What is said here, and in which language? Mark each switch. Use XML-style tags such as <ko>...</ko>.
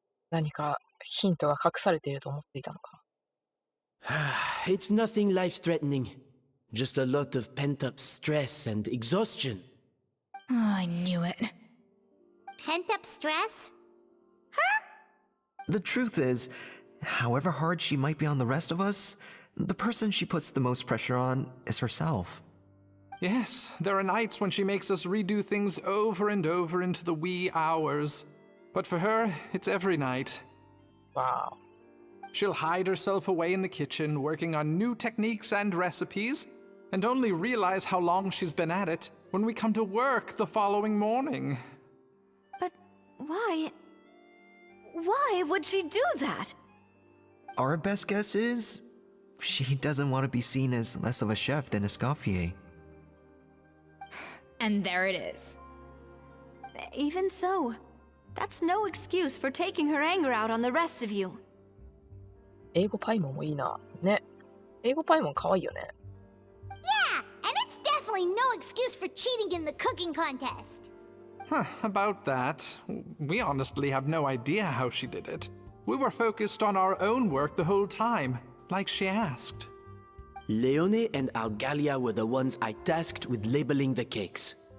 <ja>何かヒントが隠されていると思っていたのか。</ja> <en>It's nothing life-threatening. Just a lot of pent-up stress and exhaustion. Oh, I knew it. Pent-up stress? The truth is, however hard she might be on the rest of us, the person she puts the most pressure on is herself. Yes, there are nights when she makes us redo things over and over into the wee hours. But for her, it's every night. Wow. She'll hide herself away in the kitchen, working on new techniques and recipes, and only realize how long she's been at it when we come to work the following morning. But why? Why would she do that? Our best guess is, she doesn't want to be seen as less of a chef than Escoffier. And there it is. Even so, that's no excuse for taking her anger out on the rest of you.</en> <ja>英語パイモンもいいな。ね。英語パイモン可愛いよね。</ja> <en>Yeah, and it's definitely no excuse for cheating in the cooking contest. Huh, about that, we honestly have no idea how she did it. We were focused on our own work the whole time, like she asked. Leone and Algalia were the ones I tasked with labeling the cakes.</en>